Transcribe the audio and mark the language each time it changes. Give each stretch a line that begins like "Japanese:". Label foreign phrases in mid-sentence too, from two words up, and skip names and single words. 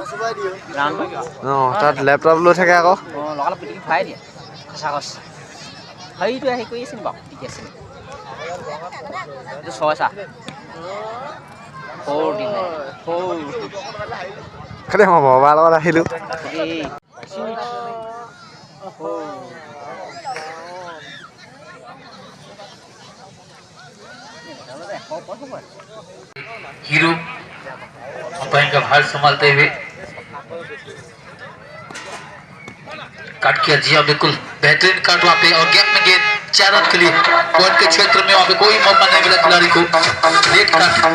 Assamese: তাত লেপটপ লৈ থাকে আকৌ লগালগ পিটিকি খুৱাই দিয়ে সঁচা কৈছে সেইটোৱে হেৰি কৰি আছে নি বাৰু পিটিকি আছে এইটো ছয় চা খালি মই বাবাৰ লগত আহিলোঁ
Hindi: हीरो अंपायर का भार संभालते हुए काट किया जिया बिल्कुल बेहतरीन काट वहाँ पे और गैप में गेंद 4 रन के लिए पॉइंट के क्षेत्र में वहाँ पे कोई मौका नहीं मिला खिलाड़ी को लेट काट